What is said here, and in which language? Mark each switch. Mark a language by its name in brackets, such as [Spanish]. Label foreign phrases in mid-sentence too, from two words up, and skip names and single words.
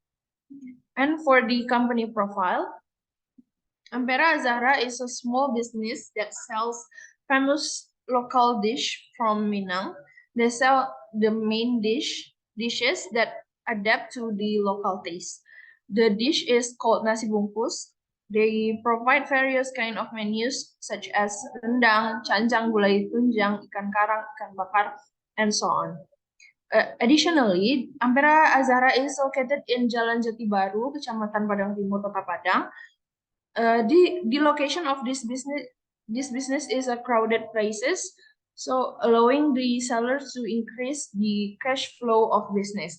[English] And for the company profile, Ampera Azzahra is a small business that sells famous local dish from Minang. They sell the main dishes that adapt to the local taste. The dish is called [Indonesian] nasi bungkus. [English] They provide various kind of menus such as rendang, canjang, [Indonesian] gulai tunjang, ikan karang, ikan bakar, [English] and so on. Additionally, Ampera Azzahra is located in Jalan Jati Baru, Kecamatan Padang Timur, Kota Padang. The location of this business is a crowded places, so allowing the sellers to increase the cash flow of business.